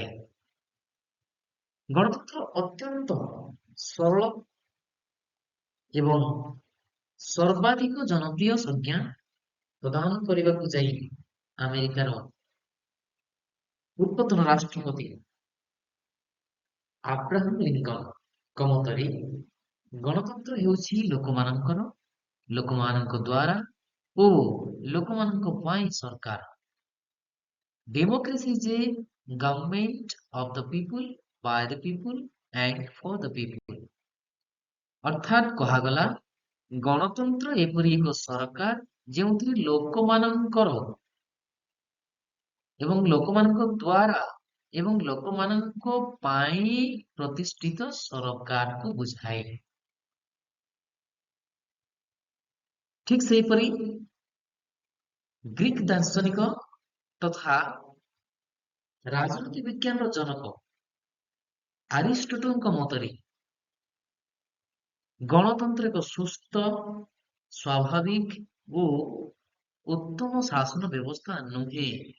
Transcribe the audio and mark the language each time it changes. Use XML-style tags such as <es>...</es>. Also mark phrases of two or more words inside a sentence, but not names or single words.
<or>ଗଣତନ୍ତ୍ର ଅତ୍ୟନ୍ତ ସରଳ ଏବଂ ସର୍ବାଧିକ ଜନପ୍ରିୟ ସଂଜ୍ଞା ପ୍ରଦାନ କରିବାକୁ ଯାଇ ଆମେରିକାର ପୂର୍ବତନ ରାଷ୍ଟ୍ରପତି ଆବ୍ରାହମ ଲିଙ୍କନଙ୍କ ମତରେ ଗଣତନ୍ତ୍ର ହେଉଛି ଲୋକମାନଙ୍କର, ଲୋକମାନଙ୍କ ଦ୍ୱାରା ଓ ଲୋକମାନଙ୍କ ପାଇଁ ସରକାର।</or> <en>Democracy is a government of the people, by the people and for the people।</en> <or>ଅର୍ଥାତ୍ କୁହାଗଲା ଗଣତନ୍ତ୍ର ଏପରି ଏକ ସରକାର ଯେଉଁଥିରେ ଲୋକମାନଙ୍କର ଏବଂ ଲୋକମାନଙ୍କ ଦ୍ଵାରା ଏବଂ ଲୋକମାନଙ୍କ ପାଇଁ ପ୍ରତିଷ୍ଠିତ ସରକାରକୁ ବୁଝାଏ। ଠିକ୍ ସେହିପରି ଗ୍ରୀକ୍ ଦାର୍ଶନିକ ତଥା ରାଜନୀତି ବିଜ୍ଞାନର ଜନକ ଆରିଷ୍ଟଟଲଙ୍କ ମତରେ ଗଣତନ୍ତ୍ର ଏକ ସୁସ୍ଥ, ସ୍ୱାଭାବିକ ଓ ଉତ୍ତମ ଶାସନ ବ୍ୟବସ୍ଥା ନୁହେଁ।</or>